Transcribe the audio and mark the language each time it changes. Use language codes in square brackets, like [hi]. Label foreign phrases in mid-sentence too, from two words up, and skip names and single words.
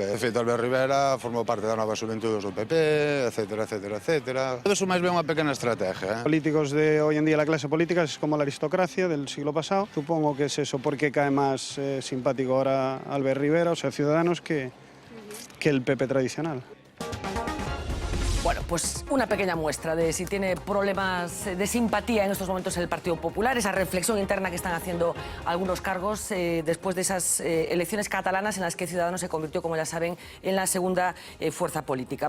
[gl] De feito, Albert Rivera formou parte da nova xuventude do PP, etcétera. Todo iso máis ben unha pequena estrategia. [es] Políticos de hoy en día, la clase política es como la aristocracia del siglo pasado. Supongo que es eso, porque cae más simpático ahora Albert Rivera, o sea, Ciudadanos, que el PP tradicional. Bueno, pues una pequeña muestra de si tiene problemas de simpatía en estos momentos el Partido Popular, esa reflexión interna que están haciendo algunos cargos después de esas elecciones catalanas en las que Ciudadanos se convirtió, como ya saben, en la segunda fuerza política.